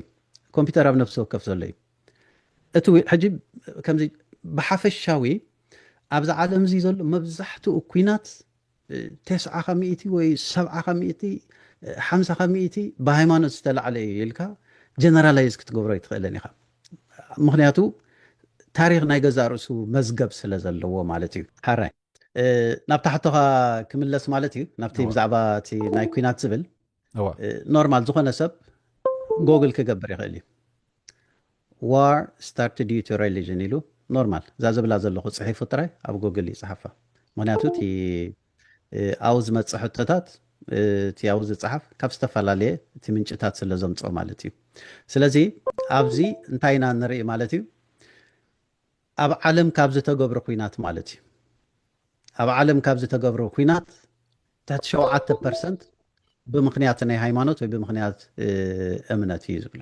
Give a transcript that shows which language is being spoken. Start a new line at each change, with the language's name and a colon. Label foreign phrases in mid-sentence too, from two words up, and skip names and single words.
Tigrinya: ኮምፒውተር ኣብ ነፍሲ ወከፍ ዘለይ እቲ ሕጂ ከምዚ ብሓፈሻዊ ኣብዚ ዓለም እዚ ዘሎ መብዛሕትኡ ኩናት 9% ወይ 7% 50% ብሃይማኖት ዝተላዕለ ኢልካ ጀነራላይዝ ክትገብሮ ይትኽእልን ኢኻ ምክንያቱ ታሪክ ናይ ገዛ ርእሱ መዝገብ ስለ ዘለዎ ማለት እዩ ሓራይ ናብ ታሕቶኻ ክምለስ ማለት እዩ ናብቲ ብዛዕባ እቲ ናይ ኩናት ዝብል ኖርማል ዝኾነ ሰብ ጎግል ክገብር ይኽእል እዩ
English: war started due to religion
Tigrinya: ኢሉ ኖርማል እዛ ዝብላ ዘለኹ ፅሒፉ ጥራይ ኣብ ጎግል ይፅሓፋ ምክንያቱ እቲ ኣብኡ ዝመፅእ ሕቶታት እቲ ኣብኡ ዝፅሓፍ ካብ ዝተፈላለየ እቲ ምንጭታት ስለ ዘምፅኦ ማለት እዩ ስለዚ ኣብዚ እንታይ ኢና ንርኢ ማለት እዩ ኣብ ዓለም ካብ ዝተገብረ ኩናት ማለት እዩ ኣብ ዓለም ካብ ዝተገብረ ኩናት ትሕቲ 7% ብምክንያት ናይ ሃይማኖት ወይ ብምክንያት እምነት እዩ ዝብሎ